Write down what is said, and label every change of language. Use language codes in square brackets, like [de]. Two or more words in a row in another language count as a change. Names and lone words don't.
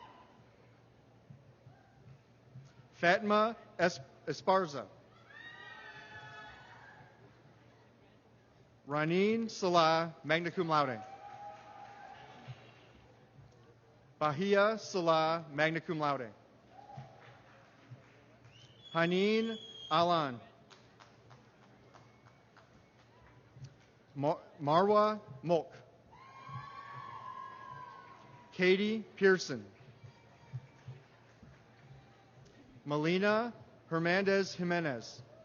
[en] Fatima Esparza. Raneen Salah, [la] magna cum laude. [en] Bahia Salah, [la] magna cum laude. [en] Haneen Alan. Marwa Molk. Katie Pearson. Melina Hernandez Jimenez.